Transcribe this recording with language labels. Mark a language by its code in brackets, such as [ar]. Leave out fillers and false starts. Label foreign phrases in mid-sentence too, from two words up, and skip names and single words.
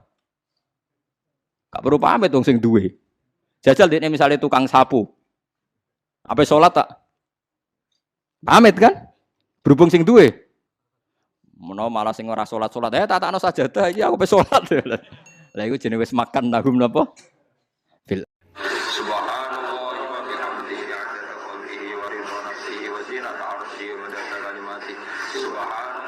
[jv] Gak perlu pamit wong sing duwe. Jajal dekne misale tukang sapu. Apa salat tak? Pamit kan? Berhubung sing duwe. Menawa malah sing ora salat-salat, tatakno sajadah iki aku pe salat. Lah iku jenenge wis makan nahum napa? [ar] بل سبحان الله وبحمده عدد خلقه ورضا نفسه وزنة عرشه ومداد كلماته. Subhan